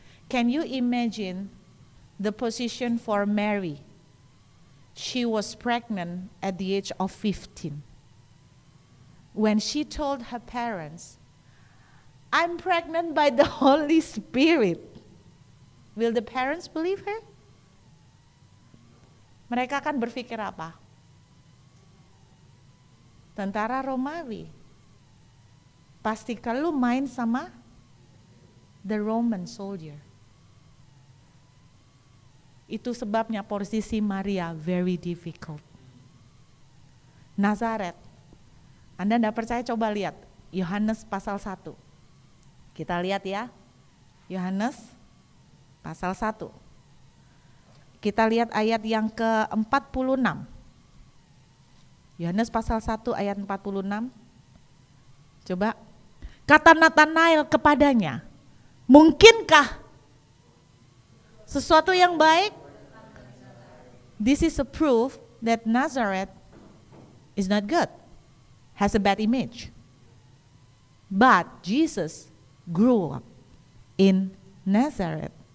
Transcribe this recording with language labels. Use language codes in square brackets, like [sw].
[en] Can you imagine the position for Mary? She was pregnant at the age of 15. When she told her parents, I'm pregnant by the Holy Spirit. Will the parents believe her? [id] Mereka akan berpikir apa? Tentara Romawi. Pasti kalau main sama [en] the Roman soldier. [id] Itu sebabnya posisi Maria [en] very difficult. [id] Nazaret. Anda tidak percaya, coba lihat Yohanes pasal 1. Kita lihat ya. Yohanes pasal 1. Kita lihat ayat yang ke-46. Yohanes pasal 1 ayat 46. Coba. Kata Nathanael kepadanya, mungkinkah sesuatu yang baik? [en] This is a proof that Nazareth is not good. Has a bad image. But Jesus grew up in Nazareth.